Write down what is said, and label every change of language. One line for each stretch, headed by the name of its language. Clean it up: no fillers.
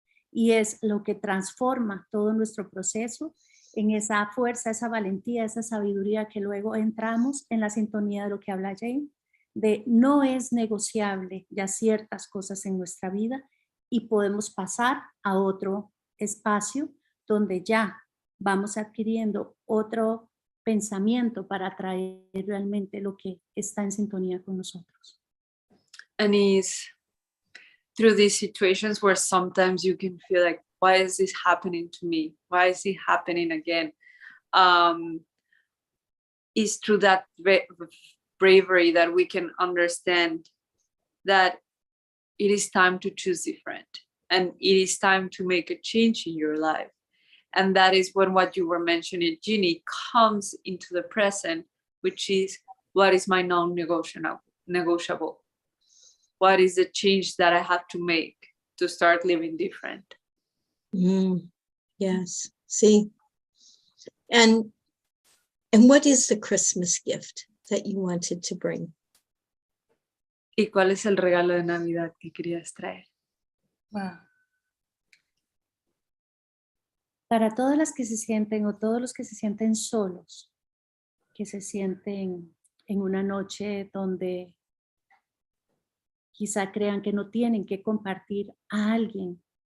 Spanish: y es lo que transforma todo nuestro proceso en esa fuerza, esa valentía, esa sabiduría que luego entramos en la sintonía de lo que habla Jane, de no es negociable ya ciertas cosas en nuestra vida y podemos pasar a otro espacio donde ya vamos adquiriendo otro pensamiento para atraer realmente lo que está en sintonía con nosotros.
English: And it's through these situations where sometimes you can feel like, why is this happening to me? Why is it happening again? It's through that bravery that we can understand that it is time to choose different, and it is time to make a change in your life. And that is when what you were mentioning, Ginny, comes into the present, which is, what is my non-negotiable? What is the change that I have to make to start living different? Yes, see. And what is the Christmas gift that you wanted to bring?
Spanish: ¿Y cuál es el regalo de Navidad que querías traer?
English: Wow.
Spanish: Para todas las que se sienten o todos los que se sienten solos, que se sienten en una noche donde quizá crean que no tienen que compartir a alguien,